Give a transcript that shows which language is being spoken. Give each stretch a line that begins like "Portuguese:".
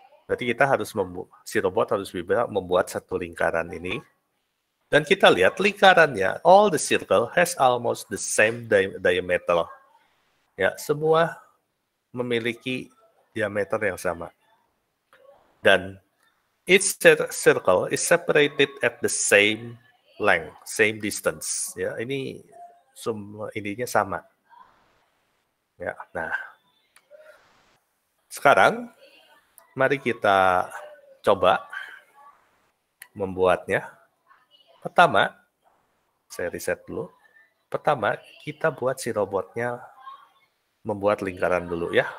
Indonesian: Berarti kita harus si robot harus membuat satu lingkaran ini. Dan kita lihat lingkarannya,
English: all the circle has almost the same diameter.
Indonesian: Ya, semua memiliki diameter yang sama.
English: Dan each circle is separated at the same length, same distance.
Indonesian: Ya, ini semua ininya sama. Ya, nah. Sekarang mari kita coba membuatnya. Pertama, saya reset dulu. Pertama, kita buat si robotnya membuat lingkaran dulu ya.